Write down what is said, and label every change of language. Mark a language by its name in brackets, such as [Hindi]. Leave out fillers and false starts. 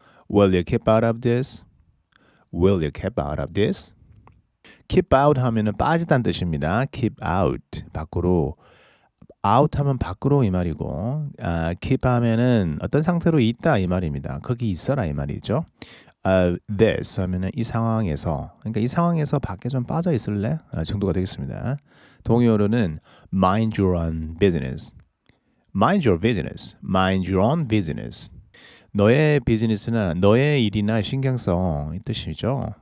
[English] Will you keep out of this? Will you keep out of this? [Korean] Keep out 하면은 빠지다는 뜻입니다. Keep out 밖으로 out 하면 밖으로 이 말이고 keep 하면은 어떤 상태로 있다 이 말입니다. 거기 있어라 이 말이죠. this 하면은 이 상황에서 그러니까 이 상황에서 밖에 좀 빠져 있을래? 정도가 되겠습니다. 동의어로는 [English] mind your own business. mind your business. mind your own business. [Korean] 너의 비즈니스나 너의 일이나 신경 써 이 뜻이죠.